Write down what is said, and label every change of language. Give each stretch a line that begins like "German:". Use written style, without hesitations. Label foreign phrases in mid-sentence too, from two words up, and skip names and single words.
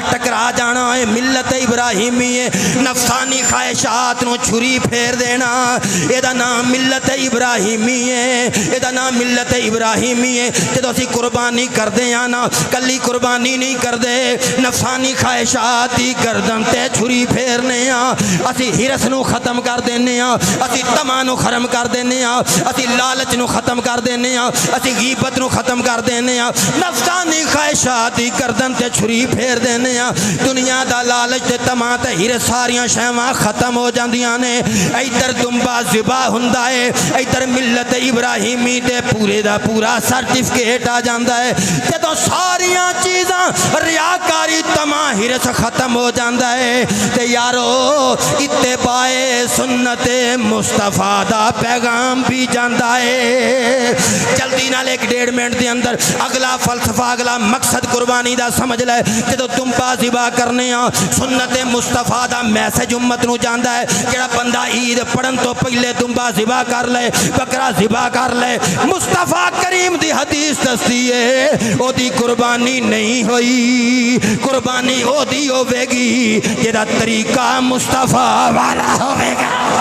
Punjabi: ٹکرا جانا ہے ملت ابراہیمی ہے نفسانی خواہشات نو چھری پھیر دینا اے دا نام ملت ابراہیمی ہے اے دا نام ملت ابراہیمی ہے جدوں اسی قربانی کر دے نا کلی قربانی نہیں کر دے نفسانی خواہشات دی گردن تے چھری پھیرنے اسی ہرس نو ختم کر دینے اسی طمع نو ختم کر دینے اسی لالچ نو ختم کر دینے اسی غیبت نو ختم کر دینے نفسانی خواہشات دی گردن تے چھری پھیر دینے دنیا دا لالچ تے طمع تے ہرس ساریاں شیواں ختم ہو جاندیاں نے ادھر دمبا ذبح ہوندا ہے ادھر ملت ابراہیمی تے پورے دا پورا سرٹیفکیٹ آ جاندا ہے جدوں ساریاں چیزاں ریاکاری طمع ہرس ختم ہو جاندا ہے تے یارو اتباع سنت مصطفیٰ دا پیغام بھی جاندا ہے جلدی نال ایک ڈیڑھ منٹ دے اندر اگلا فلسفہ اگلا مقصد قربانی دا سمجھ لے جدو دمبا ذبح کرنے سنت مصطفیٰ دا میسج امت نو جاندا ہے جڑا بندہ عید پڑھن تو پہلے دمبا ذبح کر لے بکرا ذبح کر لے مصطفیٰ کریم دی حدیث دستی ہے او دی قربانی نہیں ہوئی قربانی او دی ہوے گی جڑا طریقہ مصطفیٰ والا ہوے گا